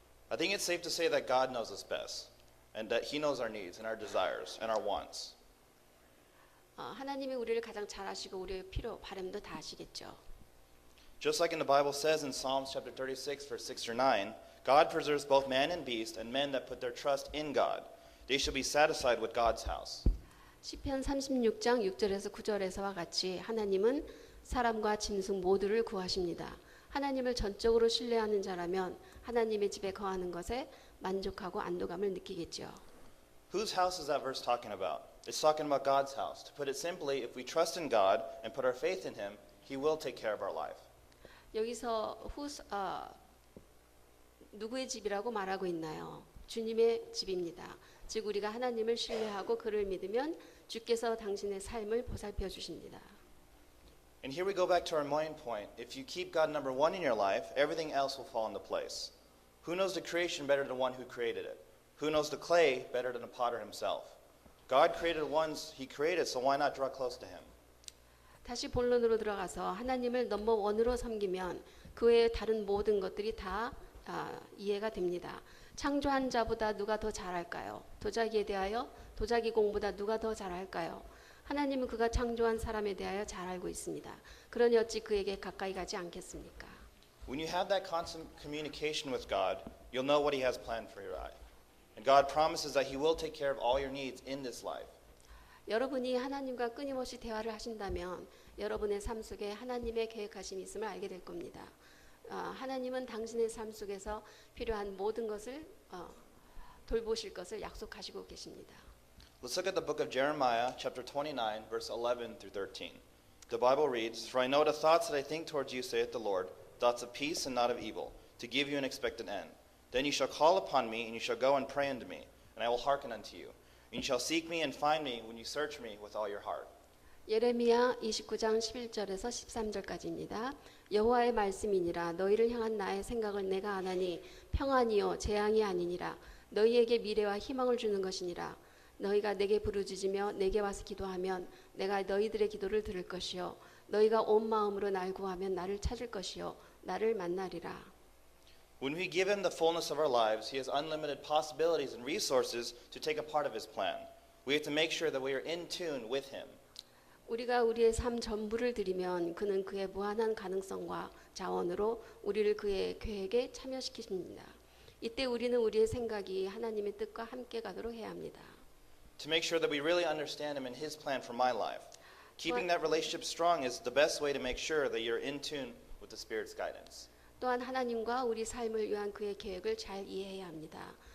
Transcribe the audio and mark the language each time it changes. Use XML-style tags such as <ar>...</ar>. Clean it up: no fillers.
<en>I think it's safe to say that God knows us best and that he knows our needs and our desires and our wants.</en> <ko>하나님이 우리를 가장 잘 아시고 우리의 필요, 바람도 다 아시겠죠.</ko> <en>Just like in the Bible says in Psalms chapter 36, verse 6 through 9, God preserves both man and beast, and men that put their trust in God. They shall be satisfied with God's house.</en> <ko>시편 36장 6절에서 9절에서와 같이 하나님은 사람과 짐승 모두를 구하십니다. 하나님을 전적으로 신뢰하는 자라면 하나님의 집에 거하는 것에 만족하고 안도감을 느끼겠죠.</ko> <en>Whose house is that verse talking about? It's talking about God's house. To put it simply, if we trust in God and put our faith in Him, He will take care of our life.</en> <ko>여기서 누구의 집이라고 말하고 있나요? 주님의 집입니다. 즉 우리가 하나님을 신뢰하고 그를 믿으면 주께서 당신의 삶을 보살펴 주십니다.</ko> <en>And here we go back to our main point. If you keep God number one in your life, everything else will fall into place. Who knows the creation better than the one who created it? Who knows the clay better than the potter himself? God created the ones He created, so why not draw close to Him?</en> <ko>다시 본론으로 들어가서 하나님을 넘버 원으로 섬기면 그 외의 다른 모든 것들이 다 이해가 됩니다. 창조한 자보다 누가 더 잘할까요? 도자기에 대하여 도자기 공보다 누가 더 잘할까요? 하나님은 그가 창조한 사람에 대하여 잘 알고 있습니다. 그러니 어찌 그에게 가까이 가지 않겠습니까?</ko> <en>When you have that constant communication with God, you'll know what He has planned for your life. And God promises that He will take care of all your needs in this life.</en> <ko>여러분이 하나님과 끊임없이 대화를 하신다면 여러분의 삶 속에 하나님의 계획하심이 있음을 알게 될 겁니다. 하나님은 당신의 삶 속에서 필요한 모든 것을 돌보실 것을 약속하시고 계십니다.</ko> <en>Let's look at the book of Jeremiah, chapter 29, verse 11 through 13. The Bible reads, For I know the thoughts that I think towards you, saith the Lord, thoughts of peace and not of evil, to give you an expected end. Then you shall call upon me, and you shall go and pray unto me, and I will hearken unto you. And you shall seek me and find me when you search me with all your heart.</en> <ko>예레미야 29장 11절에서 13절까지입니다. 여호와의 말씀이니라 너희를 향한 나의 생각을 내가 아나니 평안이요 재앙이 아니니라 너희에게 미래와 희망을 주는 것이니라 너희가 내게 부르짖으며 내게 와서 기도하면 내가 너희들의 기도를 들을 것이요 너희가 온 마음으로 날 구하면 나를 찾을 것이요 나를 만나리라.</ko> <en>When we give Him the fullness of our lives, He has unlimited possibilities and resources to take a part of His plan. We have to make sure that we are in tune with Him.</en> <ko>우리가 우리의 삶 전부를 드리면 그는 그의 무한한 가능성과 자원으로 우리를 그의 계획에 참여시키십니다. 이때 우리는 우리의 생각이 하나님의 뜻과 함께 가도록 해야 합니다.</ko> <en>To make sure that we really understand Him and His plan for my life. Keeping that relationship strong is the best way to make sure that you're in tune with the Spirit's guidance.</en> <ko>또한 하나님과 우리 삶을 위한 그의 계획을 잘 이해해야 합니다.</ko>